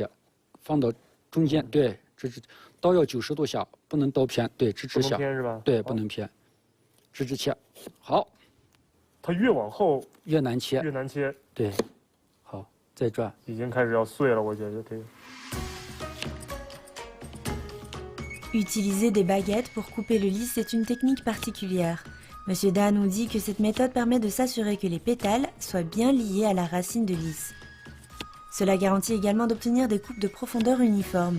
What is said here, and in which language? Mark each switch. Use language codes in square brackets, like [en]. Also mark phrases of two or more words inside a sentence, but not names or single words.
[zh] 放到中间，对，直刀要90度下，不能刀偏，对，直下。不能偏是吧？对，不能偏，直切。好，它越往后越难切。越难切。对，好，再转。已经开始要碎了，我觉得这个。 [fr] Utiliser des baguettes pour couper le lys est une technique particulière. Monsieur Da nous dit que cette méthode permet de s'assurer que les pétales soient bien liés à la racine de lys. Cela garantit également d'obtenir des coupes de profondeur uniformes.